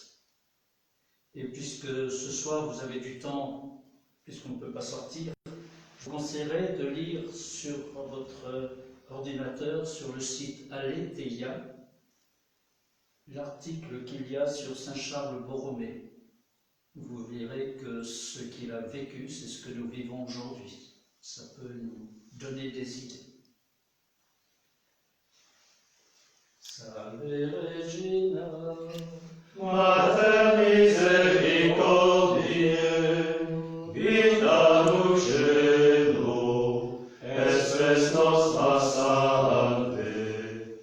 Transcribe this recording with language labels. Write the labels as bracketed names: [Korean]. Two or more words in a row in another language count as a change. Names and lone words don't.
[French] Et puisque ce soir vous avez du temps, puisqu'on ne peut pas sortir, je vous conseillerais de lire sur votre ordinateur, sur le site Aletheia, l'article qu'il y a sur Saint Charles Borromée. Vous verrez que ce qu'il a vécu, c'est ce que nous vivons aujourd'hui. Ça peut nous donner des idées. [Latin] Salve Regina, Mater misericordiae, vita lucero, espes nostra salve.